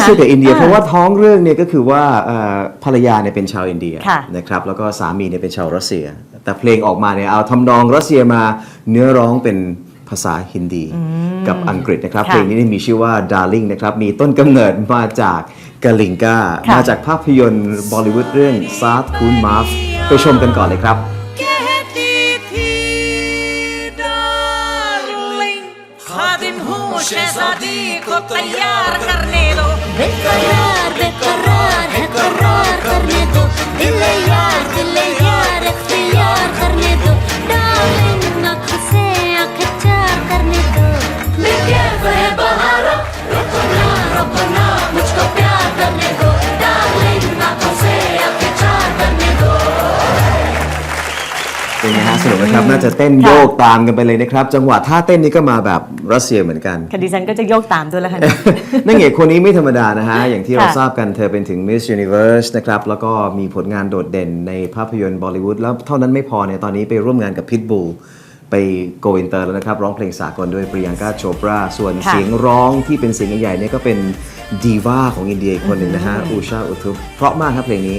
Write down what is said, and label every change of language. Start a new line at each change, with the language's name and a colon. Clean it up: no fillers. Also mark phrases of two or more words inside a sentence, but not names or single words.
Thai: รัสเซียกับอินเดียเพราะว่าท้องเรื่องเนี่ยก็คือว่าภรรยาเนี่ยเป็นชาวอินเดียนะครับแล้วก็สามีเนี่ยเป็นชาวรัสเซียแต่เพลงออกมาเนี่ยเอาทำนองรัสเซียมาเนื้อร้องเป็นภาษาฮินดีกับอังกฤษนะครับเพลงนี้มีชื่อว่า Darling นะครับมีต้นกำเนิดมาจากกาลิงกามาจากภาพยนตร์บอลิวูดเรื่องซาร์คูนมาฟไปชมกันก่อนเลยครับ
Hindi: शहजादी को तैयार करने दो बेकरार बेकरार है करार करने दो दिल यार इख्तियार करने दो डार्लिंग आँखों से आँखें चार करने दो मैं कैफ है बहारा रुकना मुझको प्यार करने दो डार्लिंग आँखों से आँखें चार करने दो
Thai: เป็นไงฮะสนุกนะครับน่าจะเต้นโยกตามกันไปเลยนะครับจังหวะท่าเต้นนี้ก็มาแบบรัสเซียเหมือนกัน ค่ะดิฉันก็จะโยกตามด้วยแล้วค่ะ นางเอกคนนี้ไม่ธรรมดานะฮะอย่างที่เราทราบกันเธอเป็นถึง
English: Miss Universe
Thai: นะครับแล้วก็มีผลงานโดดเด่นในภาพยนตร์บอลิวูดแล้วเท่านั้นไม่พอเนี่ยตอนนี้ไปร่วมงานกับ Pitbull ไปโกอินเตอร์แล้วนะครับร้องเพลงสากลด้วยปริยังกาโชปราส่วนเสียงร้องที่เป็นเสียงใหญ่ๆเนี่ยก็เป็นดีวาของอินเดียอีกคนหนึ่งนะฮะอูชาอุทุปเพราะมากครับเพลงนี้